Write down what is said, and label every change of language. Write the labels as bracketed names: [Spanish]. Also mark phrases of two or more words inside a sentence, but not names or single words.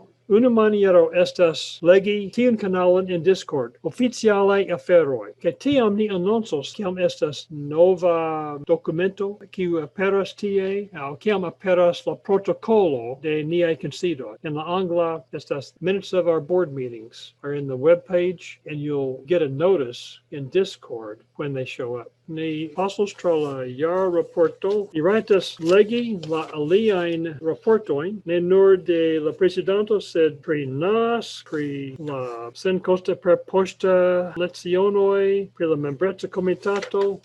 [Esperanto] Una maniero estas legi tiun kanalon en Discord, oficialaj aferoj, kaj tiam ni anoncos kiam estas nova dokumento, kiu aperas tie, aŭ kiam aperas la protokolo de niaj kunsidoj. En la angla estas [English] minutes of our board meetings are in the web page, and you'll get a notice in Discord when they show up. [Esperanto] Ni pasos tra la jara raporto. Ni rajtas legi la aliajn raportojn, ne nur de la prezidanto, sed pri nas, pri la senkosta perpoŝta lecionoj, pri la membreca komitato.